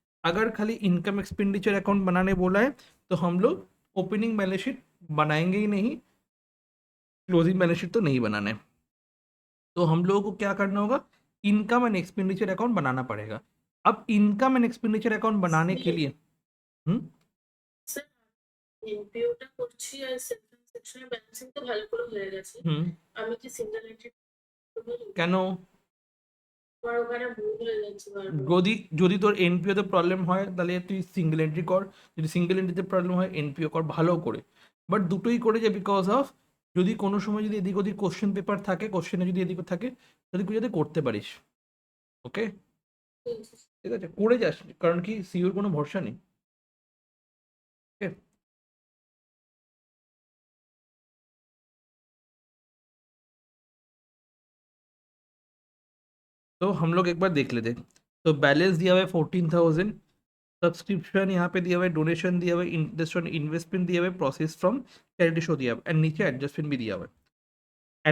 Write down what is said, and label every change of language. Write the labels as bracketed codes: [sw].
[hi] अगर खाली income expenditure account बनाने बोला है तो हम लोग ओपनिंग बैलेंस शीट बनाएंगे ही नहीं, क्लोजिंग बैलेंस शीट तो नहीं बनाना है। तो हम लोगों को क्या करना होगा, इनकम एंड एक्सपेंडिचर अकाउंट बनाना पड़ेगा। अब इनकम एंड एक्सपेंडिचर अकाउंट बनाने के लिए [bn] স্যার এনপিওটা করছি আর সেকশনে ব্যালেন্সিং তো ভালো করে হয়ে গেছে। আমি কি সিঙ্গেল এন্ট্রি কেন? আমার ওখানে ভুল হয়ে যাচ্ছে বারবার। যদি তোর এনপিওতে প্রবলেম হয় তাহলে তুই সিঙ্গেল এন্ট্রি কর, যদি সিঙ্গেল এন্ট্রিতে প্রবলেম হয় এনপিও কর ভালো করে। বাট দুটোই করে যে বিকজ অফ যদি কোনো সময় যদি এদিক ওদিক কোশ্চেন পেপার থাকে, কোশ্চেনে যদি এদিক থাকে তাহলে তুই যাতে করতে পারিস। ওকে, ঠিক আছে, করে যাস, কারণ কি সিওর কোনো ভরসা নেই। [hi] ওকে, तो हम लोग एक बार देख लेते हैं। तो बैलेंस दिया हुआ है 14,000, सब्सक्रिप्शन यहाँ पे दिया हुआ है, डोनेशन दिया हुआ है, इंटरेस्ट ऑन इन्वेस्टमेंट दिया हुआ है, प्रोसेस फ्रॉम चैरिटी शो दिया हुआ है, एंड नीचे एडजस्टमेंट भी दिया हुआ है।